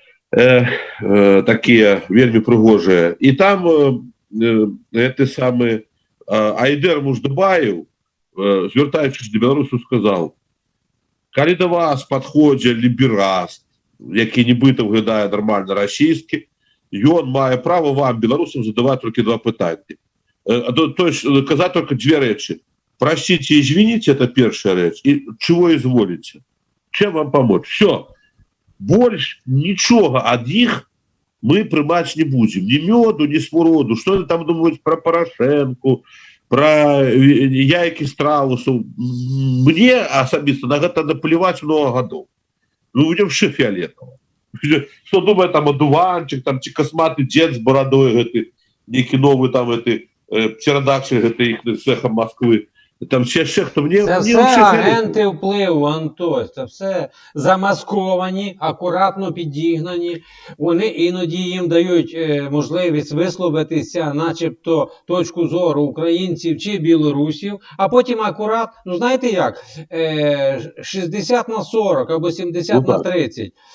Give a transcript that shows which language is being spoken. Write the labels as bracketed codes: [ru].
[be] Такія вельмі прыгожыя. І там гэты самы Айдэр Муждабаев, звяртаючыся да беларусаў, сказаў: калі да вас падходзіць лібераст, які нібыта выглядае нармальна расійскі, ён мае права вам, беларусам, задаваць толькі два пытанні. [ru] То есть казаць только две рэчы. Простите, извините, это первая речь. И чего изволите? Чем вам помочь? Все. Больше ничего от них мы приймать не будем. Ни меду, ни смороду. Что они там думают про Порошенко, про яйки страусов. Мне особисто на это наплевать много годов. Ну, будем все фиолетово. Что думает там одуванчик, там косматый дед с бородой, это, некий новый там, это, птеродактиль, это их цеха Москвы. [uk] Там ще хто мені... Це все агенти впливу, Антось, це все замасковані, акуратно підігнані. Вони іноді їм дають можливість висловитися, начебто, точку зору українців чи білорусів, а потім акурат, ну знаєте як, 60/40 або 70/30.